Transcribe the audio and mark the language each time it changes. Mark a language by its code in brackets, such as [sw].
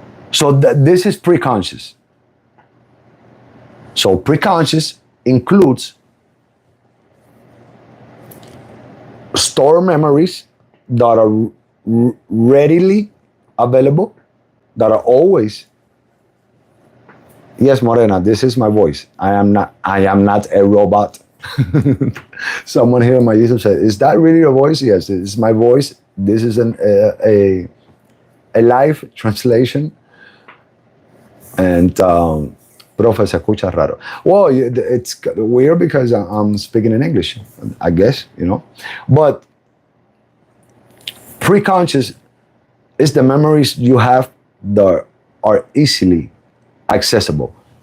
[en] So this is preconscious. So preconscious includes store memories that are readily available, that are always. Yes, Morena, this is my voice. I am not a robot. Someone here on my YouTube said, "Is that really your voice?" Yes, it's my voice. This is a live translation. [es] And profe, se escucha raro. [en] Well, it's weird because I'm speaking in English, I guess, But preconscious is the memories you have that are easily accessible.